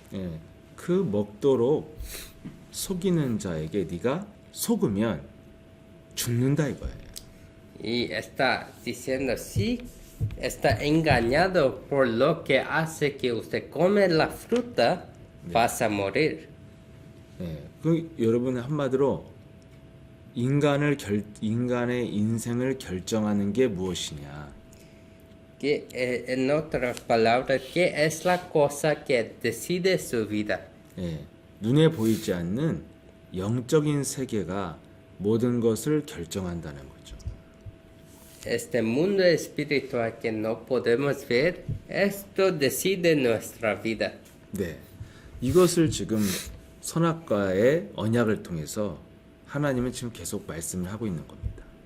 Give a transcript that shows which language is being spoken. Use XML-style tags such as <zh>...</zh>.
<ko>예, 그 먹도록 속이는 자에게 네가 속으면 죽는다 이거예요.</ko> <es>Y está diciendo, sí, está engañado por lo que hace que usted come la fruta, vas a morir.</es> <ko>예, 그 여러분 한마디로 인간의 인생을 결정하는 게 무엇이냐?</ko> <es>Que, en otras palabras, ¿qué es la cosa que decide su vida?</es> <ko>예, 눈에 보이지 않는 영적인 세계가 모든 것을 결정한다는 거죠.</ko> <es>Este mundo espiritual que no podemos ver, esto decide nuestra vida.</es> <ko>네, 이것을 지금 선악과의 언약을 통해서 하나님은 지금 계속 말씀을 하고 있는 겁니다.</ko>